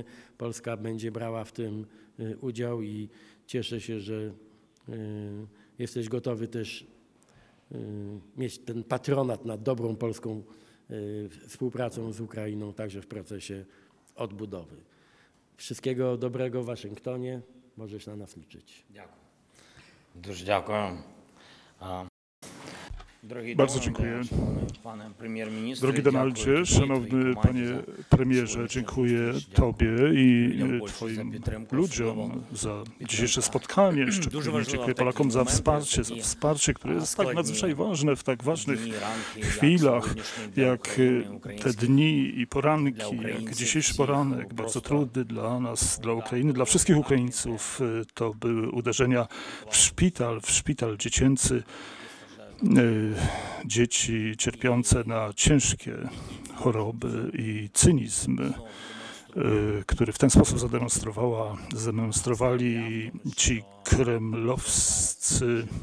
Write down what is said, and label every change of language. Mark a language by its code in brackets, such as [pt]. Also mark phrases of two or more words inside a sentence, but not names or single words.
[pl] Polska będzie brała w tym udział i cieszę się, że jesteś gotowy też mieć ten patronat nad dobrą polską współpracą z Ukrainą, także w procesie odbudowy. Wszystkiego dobrego w Waszyngtonie. Możesz na nas liczyć. [uk] Дякую. Дуже дякую. Дорогі [pl] Bardzo [uk] Дональде, [pl] dziękuję. [uk] шановний пане прем'єр-міністре, [pl] Drogi [uk] дякую [pl] Donaldzie, [uk] тобі і твоїй [pl] szanowny [uk] команді [pl] panie [uk] за [pl] premierze, [uk] сьогоднішню [pl] dziękuję [uk] зустріч. [pl] Tobie i Ludziom Polski za Twoim [uk] підтримку, [pl] ludziom [uk] особливо [pl] za [uk] підтримка. [pl] dzisiejsze spotkanie. [uk] Дуже [pl] Szczególnie [uk] важливо [pl] dziękuję [uk] в такі [pl] Polakom za [uk] моменти, [pl] wsparcie, które jest tak [uk] складні [pl] nadzwyczaj ważne w tak ważnych [uk] дні, ранки, як [pl] chwilach, [uk] сьогоднішній для [pl] jak [uk] України, [pl] te [uk] українських [pl] dni i poranki, dla jak Ukraińców dzisiejszy [uk] всіх, [pl] poranek, bardzo [uk] просто [pl] trudny dla nas, dla Ukrainy, dla wszystkich Ukraińców. To były uderzenia w szpital dziecięcy, dzieci cierpiące na ciężkie choroby i cynizm, który w ten sposób zademonstrowali ci kremlowscy